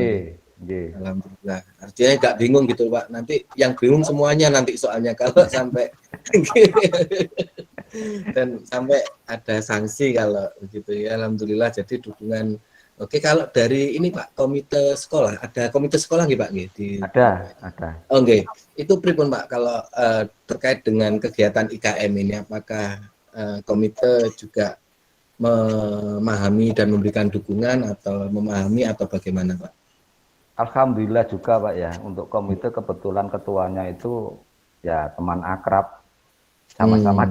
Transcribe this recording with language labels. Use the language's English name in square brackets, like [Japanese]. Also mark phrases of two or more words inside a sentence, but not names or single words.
[Indonesian] Alhamdulillah. Artinya nggak bingung gitu Pak, nanti yang bingung semuanya nanti soalnya kalau sampai dan sampai ada sanksi kalau begitu ya. Alhamdulillah, jadi dukungan. Oke, kalau dari ini Pak, komite sekolah, ada komite sekolah nggih Pak? Ada. Oh nggih, itu pripun Pak kalau terkait dengan kegiatan IKM ini, apakah komite juga memahami dan memberikan dukungan atau memahami atau bagaimana Pak? Alhamdulillah juga Pak ya, untuk komite kebetulan ketuanya itu ya teman akrab, sama-sama